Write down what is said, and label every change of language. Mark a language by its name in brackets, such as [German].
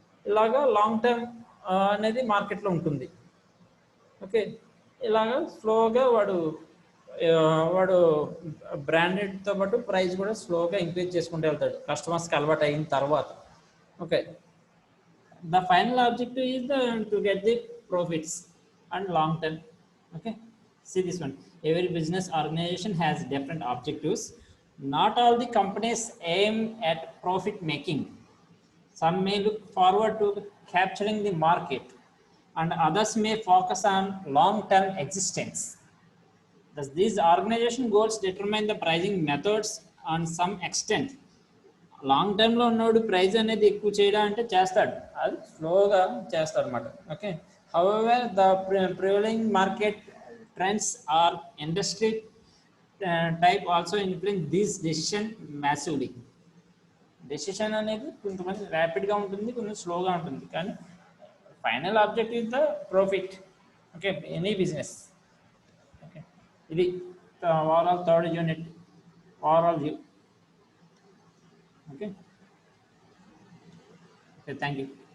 [Telugu] ఇలాగా long term అనేది మార్కెట్లో ఉంటుంది. ఓకే, ఇలాగా స్లోగా వాడు బ్రాండెడ్తో పాటు ప్రైస్ కూడా స్లోగా ఇంక్రీజ్ చేసుకుంటూ వెళ్తాడు కస్టమర్స్కి అలవాటు అయిన తర్వాత. [English] Okay, the final objective is to get the profits and long term. Okay, see this one. Every business organization has different objectives. Not all the companies aim at profit making. Some may look forward to capturing the market and others may focus on long term existence. Thus these organization goals determine the pricing methods on some extent. [Telugu] Long టర్మ్లో ఉన్నవాడు price అనేది ఎక్కువ చేయడం అంటే చేస్తాడు, అది స్లోగా చేస్తాడు అనమాట. [English] Okay, however the prevailing market trends or industry type also influence this decision massively. [Telugu] Decision అనేది కొంతమంది ర్యాపిడ్గా ఉంటుంది, కొంచెం స్లోగా ఉంటుంది, కానీ [English] Final object is the profit. [Telugu] Okay, any business. Okay, ఇది overall third unit, overall view. Okay, thank you.